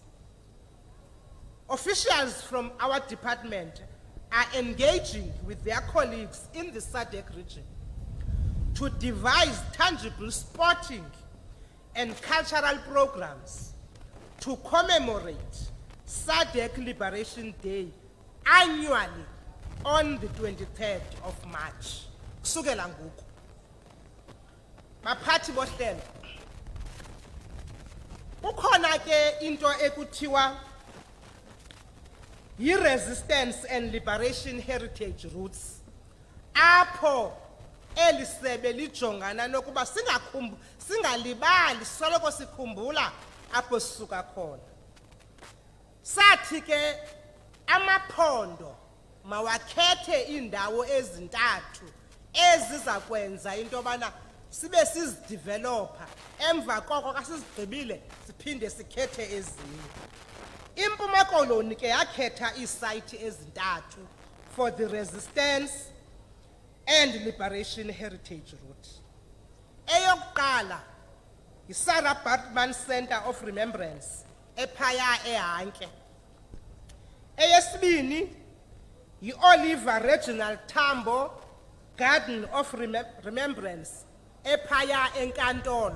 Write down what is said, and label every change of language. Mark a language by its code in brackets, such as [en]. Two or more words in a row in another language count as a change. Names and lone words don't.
[en] Officials from our department are engaging with their colleagues in the SADC region to devise tangible sporting and cultural programs to commemorate SADC Liberation Day annually on the 23rd of March. [xh] Kusukela ngoku. Baphathi bohlelo. Kukhona ke into ekuthiwa yi- [en] resistance and liberation heritage roots. [xh] Apho elisebe lijongana nokuba singalibali soloko sikhumbula apho sisuka khona. Sathi ke amaphondo mawakhethe indawo ezintathu eziza kwenza into yobana sibe sizidevelopa, emva koko xa sizigqibile siphinde sikhethe ezinye. Impuma Koloni ke yakhetha iisayithi ezintathu [en] for the resistance and liberation heritage route. [xh] Eyokuqala yiSarah Baartman Center of Remembrance ephaya eHanke. Eyesibini yi-Oliver Reginald Tambo Garden of Remembrance ephaya eNkantolo.